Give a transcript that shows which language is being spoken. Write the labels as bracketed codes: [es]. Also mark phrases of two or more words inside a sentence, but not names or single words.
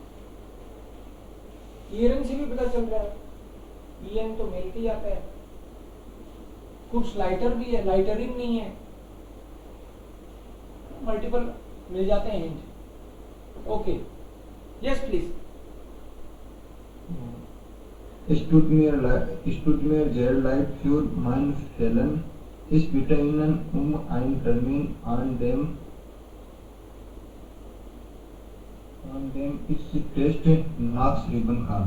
[hi] ईयरिंग से भी पता चल रहा है. ईयरिंग तो मेल के ही आता है. कुछ लाइटर भी है, लाइटरिंग नहीं है. मल्टीपल मिल जाते हैं हिंट. [en] Okay. Yes please. [de] Stut mir sehr leid für mein Fehlen. Ich bitte Ihnen einen Termin, an dem ich die Test nachschreiben kann.